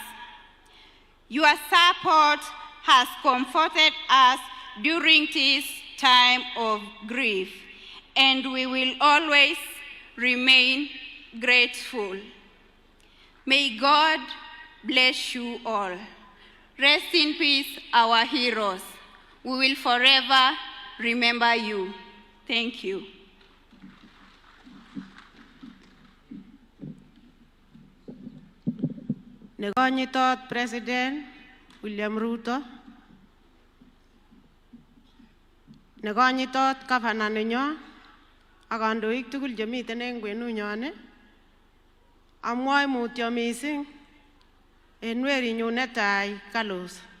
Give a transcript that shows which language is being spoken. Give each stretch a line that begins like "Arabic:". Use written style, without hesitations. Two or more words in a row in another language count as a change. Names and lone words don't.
English: Your support has comforted us during this time of grief, and we will always remain grateful. May God bless you all. Rest in peace, our heroes. We will forever remember you. Thank you.
Kalenjin: Nekonyitot President William Ruto, nekonyitot Governor nenyo ak kandoik tugul chemiten eng kwenunyon, amwoe mutyo mising en werinyu netai Carlos.